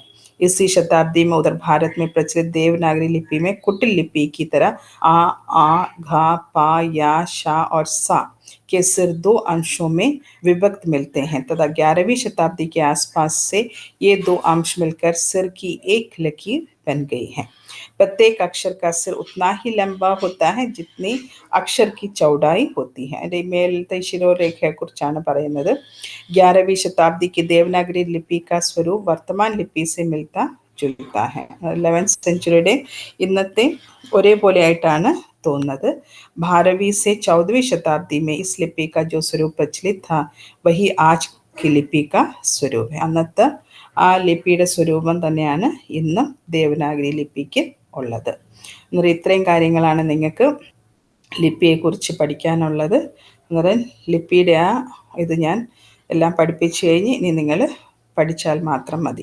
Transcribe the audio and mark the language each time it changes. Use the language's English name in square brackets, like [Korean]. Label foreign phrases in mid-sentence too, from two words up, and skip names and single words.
[Hindi] इसी शताब्दी में उत्तर भारत में प्रचलित देवनागरी लिपि में कुटिल लिपि की तरह आ, घा, पा, या, शा और सा के सिर 2 अंशों में विभक्त मिलते हैं तथा 11वीं शताब्दी के आसपास से ये 2 अंश मिलकर सिर की एक लकीर बन गई है. प्रत्येक अक्षर का सिर उतना ही लंबा होता है जितनी अक्षर की चौड़ाई होती है. [Malayalam] മേലത്തെ ശിരോരേഖയെക്കുറിച്ചാണ് പറയുന്നത്. [Hindi] 11वीं शताब्दी की देवनागरी लिपि का स्वरूप वर्तमान लिपि से मिलता जुलता है. [Malayalam] 11th സെഞ്ചുറിയുടെ ഇന്നത്തെ ഒരേപോലെ ആയിട്ടാണ് തോന്നുന്നത്. [Hindi] 12वीं से 14वीं शताब्दी में इस लिपि का जो स्वरूप प्रचलित था वही आज की लिपि का स्वरूप है. [Malayalam] അന്നത്തെ ആ ലിപിയുടെ സ്വരൂപം തന്നെയാണ് ഇന്നും ദേവനാഗരി ലിപിക്ക് ഉള്ളത്. അന്നേരം ഇത്രയും കാര്യങ്ങളാണ് നിങ്ങൾക്ക് ലിപിയെക്കുറിച്ച് പഠിക്കാനുള്ളത്. അന്നേരം ലിപിയുടെ ആ ഇത് ഞാൻ എല്ലാം പഠിപ്പിച്ചു കഴിഞ്ഞ് ഇനി നിങ്ങൾ പഠിച്ചാൽ മാത്രം മതി.